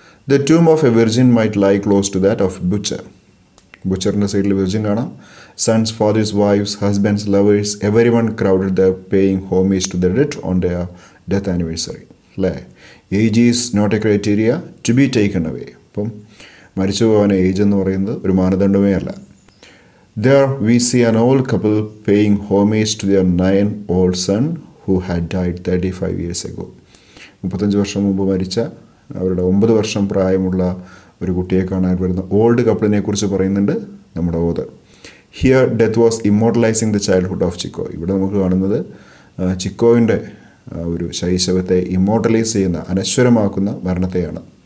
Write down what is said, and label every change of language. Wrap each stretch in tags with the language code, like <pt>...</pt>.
<en>The tomb of a virgin might lie close to that of butcher.</en> <ml>ബുച്ചറിൻ്റെ സൈഡിൽ virgin കാണാം.</ml> <en>Sons, fathers, wifes, husbands, lovers, every one crowded the paying homage to the death on the death anniversary അല്ലേ. Age is not a criteria to be taken away.</en> <ml>അപ്പം മരിച്ചു പോകാൻ age എന്ന് പറയുന്നത് ഒരു മാനദണ്ഡമേ അല്ല.</ml> <en>There we see an old couple paying homage to their 9-year-old son who had died 35 years ago.</en> <ml>35 വർഷം മുമ്പ് മരിച്ച അവരുടെ 9 വർഷം പ്രായമുള്ള ഒരു കുട്ടിയെ കാണാൻ വരുന്ന ഓൾഡ് കപ്പിളിനെ കുറിച്ച് പറയുന്നുണ്ട് നമ്മുടെ author.</ml> <en>Here death was immortalising the childhood of Chikko.</en> <ml>ഇവിടെ നമുക്ക് കാണുന്നത് ചിക്കോവിൻ്റെ ഒരു ശൈശവത്തെ ഇമ്മോർട്ടലൈസ് ചെയ്യുന്ന, അനശ്വരമാക്കുന്ന മരണത്തെയാണ്.</ml>